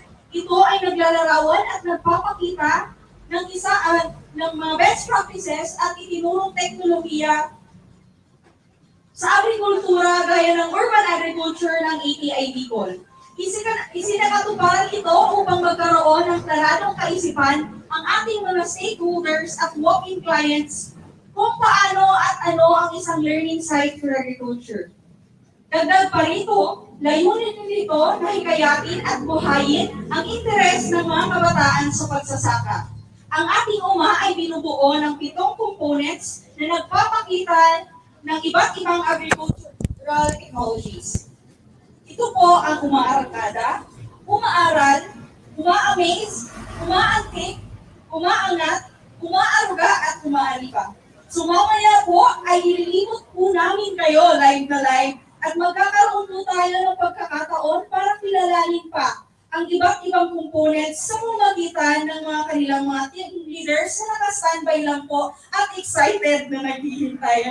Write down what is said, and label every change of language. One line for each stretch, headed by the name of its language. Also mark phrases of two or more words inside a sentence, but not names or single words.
Filipino: Ito ay naglalarawan at nagpapakita ng ng mga
English: best practices
Filipino: at itinurong teknolohiya sa agrikultura gaya ng
English: urban agriculture
Filipino: ng ATI Bicol. Isinakatuparan ito upang magkaroon ng planadong kaisipan ang ating mga stakeholders at
English: walk-in clients
Filipino: kung paano at ano ang isang
English: learning site for agriculture.
Filipino: Dagdag pa rito, layunin nito na hikayatin at buhayin ang interes ng mga kabataan sa pagsasaka. Ang ating UMA ay binubuo ng 7 components na nagpapakita ng iba't ibang
English: agricultural technologies.
Filipino: Ito po ang UMA-Arangkada, UMA-Aral, UMA-Amaze, UMA-Antik, UMA-Angat, UMA-Aruga at UMA-Alipa. So mamaya po ay ililibot po namin kayo live na live at magkakaroon po tayo ng pagkakataon para kilalanin pa ang iba't ibang components sa pamamagitan ng mga kanilang mga
English: team leaders
Filipino: na naka-standby lang po at excited na naghihintay.